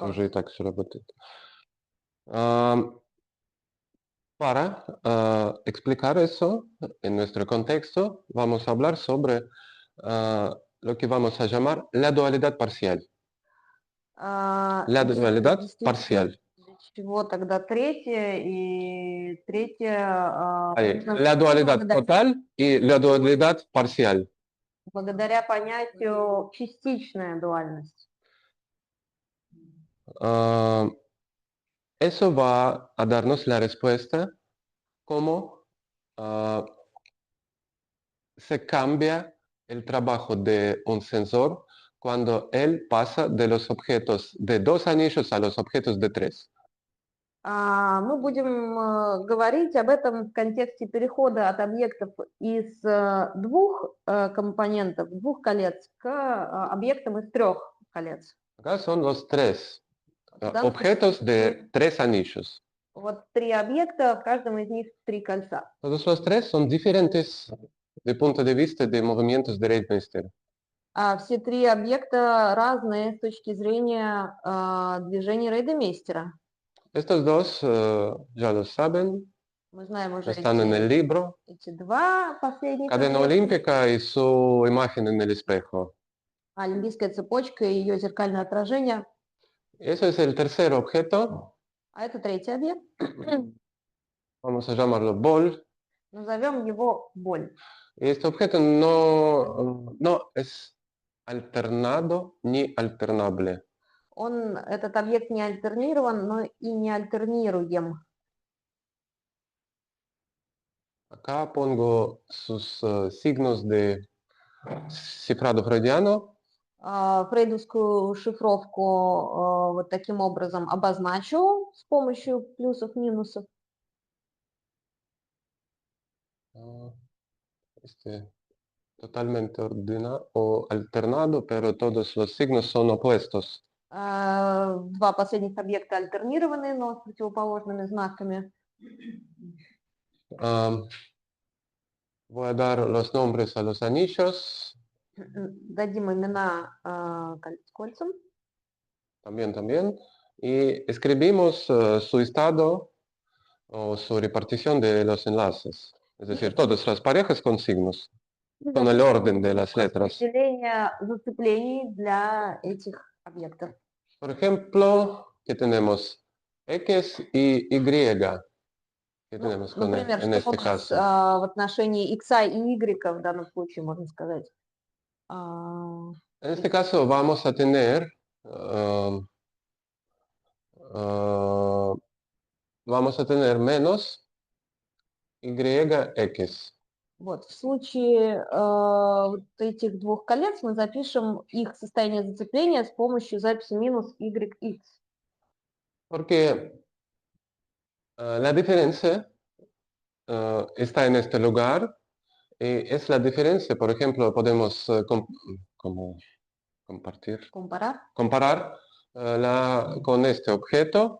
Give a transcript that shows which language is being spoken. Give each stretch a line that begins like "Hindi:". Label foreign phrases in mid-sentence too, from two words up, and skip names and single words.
Russian: Вопрос. уже и так все работает.
Spanish: Para explicar eso en nuestro contexto, vamos a hablar sobre lo que vamos a llamar la dualidad parcial. La dualidad parcial.
Russian: Для чего тогда третье и третье?
Spanish: La dualidad total y la dualidad parcial.
Russian: Благодаря понятию частичная дуальность.
Spanish: Eso va a darnos la respuesta cómo se cambia el trabajo de un sensor cuando él pasa de los objetos de 2 anillos a los objetos de 3.
Russian: Мы будем говорить об этом в контексте перехода от объектов из 2 компонентов, 2 колец, к объектам из 3 колец.
Spanish: Acá son los 3 objetos de 3 anillos.
Russian: Вот 3 объекта, в каждом из них 3 кольца.
Spanish: Todos los 3 son diferentes de punto de vista de movimientos de Reidmeister.
Russian: Все 3 объекта разные с точки зрения движения Рейдемейстера.
Spanish: Estos dos ya lo saben,
Russian: Мы знаем уже
Spanish: están en el libro.
Russian: эти 2 последних
Spanish: Cadena
Russian: объекта.
Spanish: olímpica y su imagen en el espejo.
Russian: Олимпийская цепочка и ее зеркальное отражение.
Spanish: Eso es el tercer objeto.
Russian: А это 3-й объект.
Spanish: Vamos a llamarlo bol.
Russian: Назовем его боль.
Spanish: Este objeto no es alternado ni alternable.
Russian: Этот объект не альтернирован, но и не альтернируем.
Spanish: Acá pongo sus signos de cifrado freudiano.
Russian: Фрейдовскую шифровку вот таким образом обозначу с помощью плюсов-минусов.
Spanish: Totalmente ordenado o alternado, pero todos los signos son opuestos.
Russian: Два последних объекта альтернированы, но с противоположными знаками.
Spanish: Voy a dar los nombres a los anillos.
Russian: Дадим имена кольцам.
Spanish: También. Y escribimos su estado o su repartición de los enlaces. Es decir, todas las parejas con signos, con el orden de las letras.
Russian: Распределение зацеплений для этих объектов.
Spanish: Por ejemplo, ¿qué tenemos? X y Y. ¿Qué tenemos
Russian: Например,
Spanish: en
Russian: что у
Spanish: este
Russian: нас
Spanish: caso?
Russian: в отношении x и y в данном случае, можно сказать?
Spanish: En este caso vamos a tener menos YX.
Russian: Вот, в случае вот этих двух колец мы запишем их состояние зацепления с помощью записи минус YX.
Spanish: Porque la diferencia está en este lugar y es la diferencia, por ejemplo, podemos como comparar con este objeto.